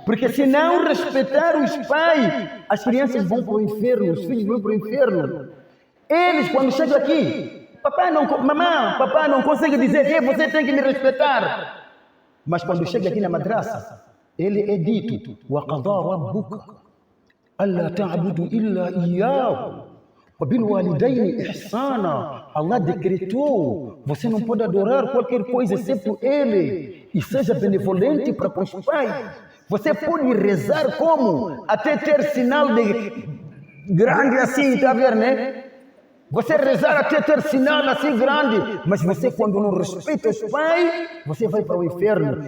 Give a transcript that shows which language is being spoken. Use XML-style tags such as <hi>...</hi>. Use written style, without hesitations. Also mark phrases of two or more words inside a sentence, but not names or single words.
<pt>Porque se não respeitar os pais, as crianças vão para o inferno, os filhos vão para o inferno. Eles, quando chegam aqui, mamãe, papai não consegue dizer, você tem que me respeitar. Mas quando chega aqui na madraça, ele é dito,</pt> <ar>وَقَضَى رَبُّكَ أَلَّا تَعْبُدُوا إِلَّا إِيَّاهُ وَبِالْوَالِدَيْنِ إِحْسَانًا.</ar> <pt>Allah decretou, você não pode adorar qualquer coisa exceto Ele, e seja benevolente para com os pais. Você pode rezar como? Até ter sinal de grande assim, está a ver, né? Você rezar até ter sinal assim grande, mas você quando não respeita os pais, você vai para o inferno.</pt>